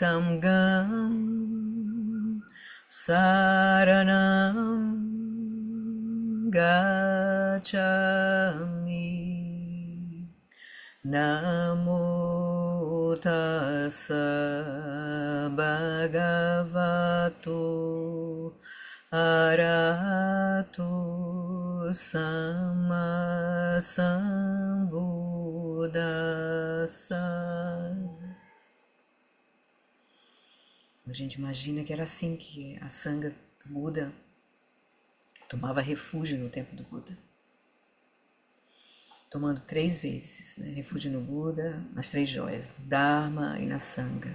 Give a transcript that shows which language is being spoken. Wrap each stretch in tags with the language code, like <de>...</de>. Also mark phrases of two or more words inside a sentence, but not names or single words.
<pi>Sangham saranam gacchami Namo tassa bhagavato arahato sammasambuddhassa.</pi> <pt>A gente imagina que era assim que a Sangha do Buda tomava refúgio no tempo do Buda. Tomando 3 vezes, né? Refúgio no Buda, nas 3 joias, no Dharma e na Sangha.</pt>